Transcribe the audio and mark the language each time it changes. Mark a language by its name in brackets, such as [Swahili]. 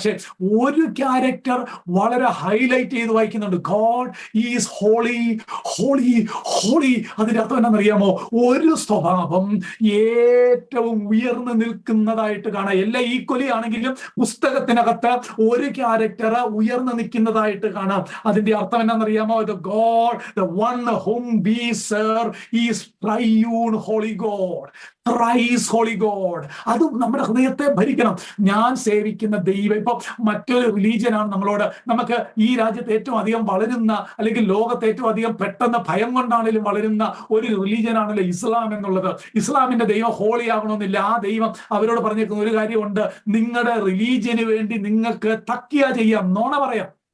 [Malayalam] പക്ഷെ ഒരു ക്യാരക്ടർ വളരെ ഹൈലൈറ്റ് ചെയ്ത് വായിക്കുന്നുണ്ട്, [English] God is holy holy holy. [Malayalam] അതിന്റെ അർത്ഥം എന്താണെന്നറിയാമോ? ഒരു സ്വഭാവം ഏറ്റവും ഉയർന്നു നിൽക്കുന്നതായിട്ട് കാണാം. എല്ലാം ഈക്വലി ആണെങ്കിലും പുസ്തകത്തിനകത്ത് ഒരു ക്യാരക്ടർ ഉയർന്നു നിൽക്കുന്നതായിട്ട് കാണാം. അതിന്റെ അർത്ഥം എന്താണെന്നറിയാമോ? [English] The God, the one whom we serve is triune holy God, thrice holy God. [Malayalam] അതും നമ്മുടെ ഹൃദയത്തെ ഭരിക്കണം. ഞാൻ സേവിക്കുന്ന ദൈവം, ഇപ്പൊ മറ്റൊരു റിലീജിയൻ ആണ് നമ്മളോട്, നമുക്ക് ഈ രാജ്യത്ത് ഏറ്റവും അധികം വളരുന്ന, അല്ലെങ്കിൽ ലോകത്ത് ഏറ്റവും അധികം പെട്ടെന്ന് ഭയം കൊണ്ടാണെങ്കിലും വളരുന്ന ഒരു റിലീജിയൻ ആണല്ലോ ഇസ്ലാം എന്നുള്ളത്. ഇസ്ലാമിന്റെ ദൈവം ഹോളി ആകണമെന്നില്ല. ആ ദൈവം അവരോട് പറഞ്ഞേക്കുന്ന ഒരു കാര്യമുണ്ട്, നിങ്ങളുടെ റിലീജിയന് വേണ്ടി നിങ്ങൾക്ക് തക്കിയ ചെയ്യാം, നോണ പറയാം.